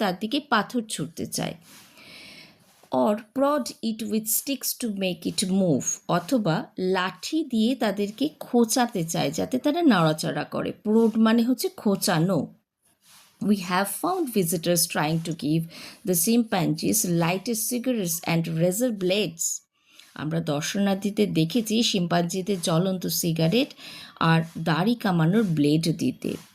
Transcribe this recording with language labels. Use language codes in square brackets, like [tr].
[bn] তার দিকে পাথর ছুটতে চায়। [en] or prod it with sticks to make it move, [bn] অথবা লাঠি দিয়ে তাদেরকে খোঁচাতে চায় যাতে তারা নাড়াচাড়া করে। প্রোড মানে হচ্ছে খোঁচানো। [en] We have found visitors trying to give the chimpanzees lighted cigarettes and razor blades. [bn] আমরা দর্শনার্থীদের দেখেছি শিম্পাঞ্জিদের জ্বলন্ত সিগারেট আর দাড়ি কামানোর ব্লেড দিতে।